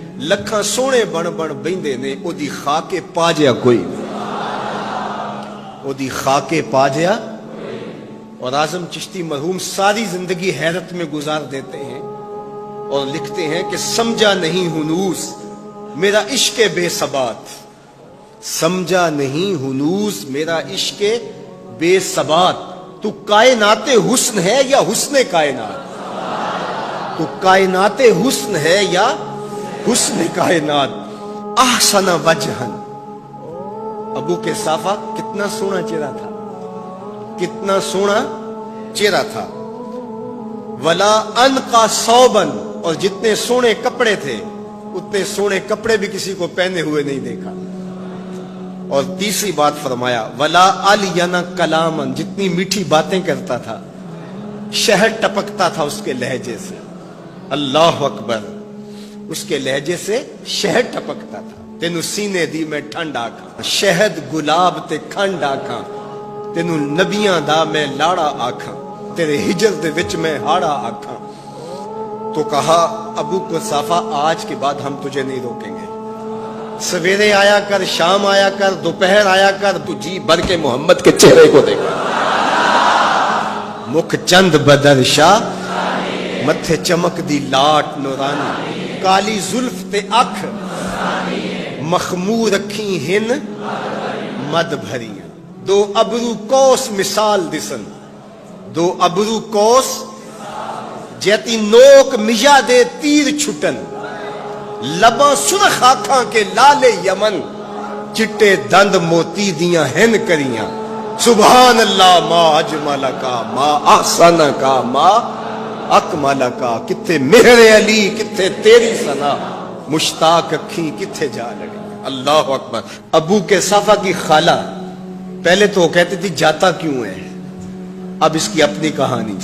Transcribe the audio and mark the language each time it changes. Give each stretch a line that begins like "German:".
Punjabi: لکھاں سونے بن بن بیندے نے، او دی خاک پا جیا کوئی نہیں. او دی خاک پا جیا.
Urdu: اور اعظم چشتی مرحوم ساری زندگی حیرت میں گزار دیتے ہیں اور لکھتے ہیں کہ سمجھا نہیں ہنوز میرا عشق بے ثبات، سمجھا نہیں ہنوز میرا عشق بے ثبات. تو کائنات حسن ہے یا حسن کائنات؟ تو کائنات حسن ہے یا حسن کائنات.
Arabic: احسن وجہن.
Urdu: ابو قصافہ کتنا سونا چہرہ تھا، کتنا سونا چہرہ تھا.
Arabic: ولا انقا ثوبن،
Urdu: اور جتنے سونے کپڑے تھے اتنے سونے کپڑے بھی کسی کو پہنے ہوئے نہیں دیکھا. اور تیسری بات فرمایا
Arabic: ولا الین کلامن،
Urdu: جتنی میٹھی باتیں کرتا تھا، شہد ٹپکتا تھا اس کے لہجے سے. اللہ اکبر. اس کے لہجے سے شہد ٹپکتا تھا.
Punjabi: تینو سینے دی میں ٹھنڈ آکھاں، شہد گلاب تے کھنڈ آکھاں. تینو نبیاں دا میں لاڑا آکھاں، تیرے ہجر دے وچ میں ہاڑا آکھاں.
Urdu: تو کہا ابو قصافہ آج کے بعد ہم تجھے نہیں روکیں گے. سویرے آیا کر، شام آیا کر، دوپہر آیا کر، تو جی بھر کے محمد کے چہرے کو دیکھا.
Punjabi: مکھ چند بدر شاہ، متھے چمک دی لاٹ نورانی. کالی زلف تے اکھ، مخمور رکھی ہن مد بھریاں. دو ابرو کوس مثال دسن، دو ابرو کوس جیتی نوک مجا دے تیر چھٹن. لباں سرخ آنکھاں کے لالے یمن، چٹے دند موتی دیاں ہن کریاں.
Arabic: سبحان اللہ ما اجمل کا، ما احسن کا، ما اکمل کا.
Punjabi: کتھے مہر علی، کتھے تیری ثنا، مشتاق اکھیں کتھے جا لگی. اللہ اکبر.
Urdu: ابو قصافہ کی خالہ پہلے تو وہ کہتی تھی جاتا کیوں ہے، اب اس کی اپنی کہانی.